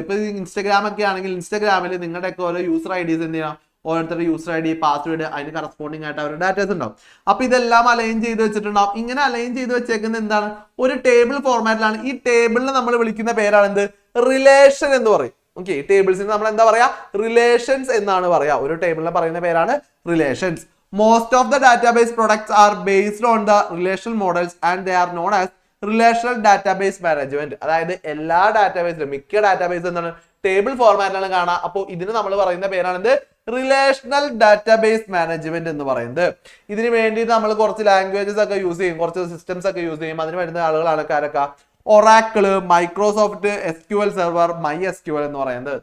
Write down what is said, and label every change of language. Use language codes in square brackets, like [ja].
[ml] ഇപ്പൊ ഇൻസ്റ്റാഗ്രാം ഒക്കെ ആണെങ്കിൽ ഇൻസ്റ്റാഗ്രാമിൽ നിങ്ങളുടെയൊക്കെ ഓരോ യൂസർ IDs എന്ത് ചെയ്യണം, ഓരോരുത്തരുടെ യൂസർ ID, പാസ്വേഡ്, അതിന് കറസ്പോണ്ടിങ് ആയിട്ട് അവരുടെ ഡാറ്റാസ് ഉണ്ടാവും. അപ്പൊ ഇതെല്ലാം അലൈൻ ചെയ്ത് വെച്ചിട്ടുണ്ടാവും. ഇങ്ങനെ അലൈൻ ചെയ്ത് വെച്ചേക്കുന്നത് എന്താണ്, ഒരു ടേബിൾ ഫോർമാറ്റിലാണ്. ഈ ടേബിളിൽ നമ്മൾ വിളിക്കുന്ന പേരാണ് എന്ത്, റിലേഷൻ എന്ന് പറയും. ഓക്കെ, ടേബിൾസിന് നമ്മൾ എന്താ പറയാ, റിലേഷൻസ് എന്നാണ് പറയാ. ഒരു ടേബിളിനെ പറയുന്ന പേരാണ് relations. [en] Most of the database products are based on the relational models and they are known as relational database management. [ml] അതായത് എല്ലാ ഡാറ്റാബേസിലും, മിക്ക ഡാറ്റാബേസ് എന്താണ് ടേബിൾ ഫോർമാറ്റിലാണ് കാണുക. അപ്പോൾ ഇതിന് നമ്മൾ പറയുന്ന പേരാണെന്ത്, റിലേഷണൽ ഡാറ്റാബേസ് മാനേജ്മെന്റ് എന്ന് പറയുന്നത്. ഇതിന് വേണ്ടി നമ്മൾ കുറച്ച് ലാംഗ്വേജസ് ഒക്കെ യൂസ് ചെയ്യും, കുറച്ച് സിസ്റ്റംസ് ഒക്കെ യൂസ് ചെയ്യും. അതിന് വരുന്ന ആളുകളാണ് ആരൊക്കെ, Oracle, Microsoft SQL server, MySQL എന്ന് പറയുന്നത്.